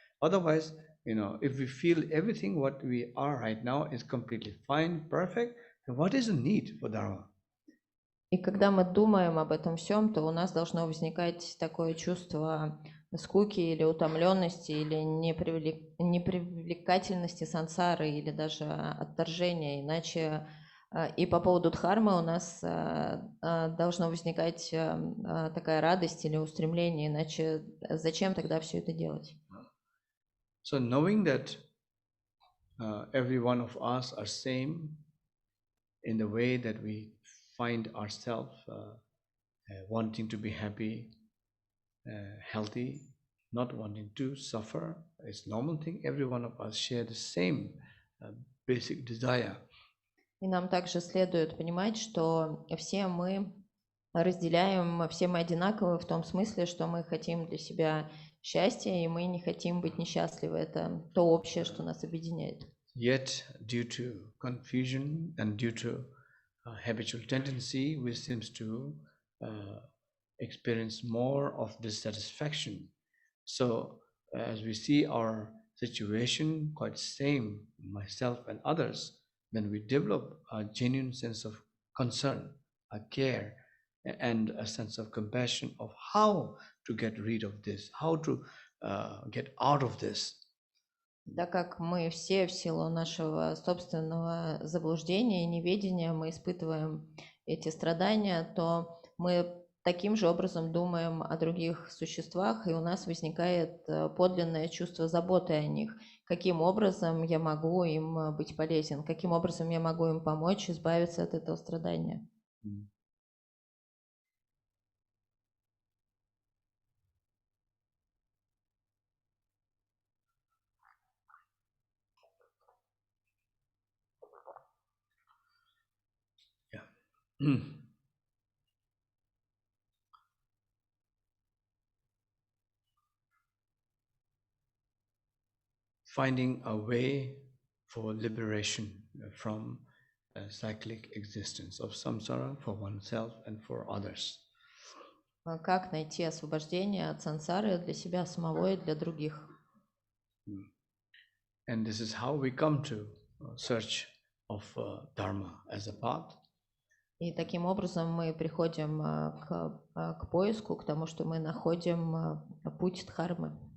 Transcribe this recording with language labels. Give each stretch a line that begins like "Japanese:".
English: Otherwise, if we feel everything what we are right now is completely fine, perfect, then what is the need for dharma?
Russian: И когда мы думаем об этом всем, то у нас должно возникать такое чувство скуки или утомленности, или непривлекательности сансары, или даже отторжения. Иначе и по поводу дхармы у нас должно возникать такая радость или устремление, иначе зачем тогда все это делать?
English: So knowing that every one of us are same in the way that we find ourselves wanting to be happy, healthy, not wanting to suffer, it's normal thing. Every one of us share the same basic desire.
Russian: И нам также следует понимать, что все мы разделяем, все мы одинаковы в том смысле, что мы хотим для себя счастья, и мы не хотим быть несчастливы. Это то общее, что нас объединяет.
English: Yet, due to confusion and due to habitual tendency, we seems to experience more of dissatisfaction. So, as we see our situation quite same, myself and others, then we develop a genuine sense of concern, a care, and a sense of compassion of how to get rid of this, how to get out of this.
Russian: Так как мы все в силу нашего собственного заблуждения и неведения мы испытываем эти страдания, то мы таким же образом думаем о других существах, и у нас возникает подлинное чувство заботы о них. Каким образом я могу им быть полезен? Каким образом я могу им помочь избавиться от этого страдания?
English: Finding a way for liberation from cyclic existence of samsara for oneself and for others.
Russian: Как найти освобождение от сансары для себя самого и для других?
English: And this is how we come to search of dharma as a path.
Russian: И таким образом мы приходим к поиску, к тому, что мы находим путь дхармы.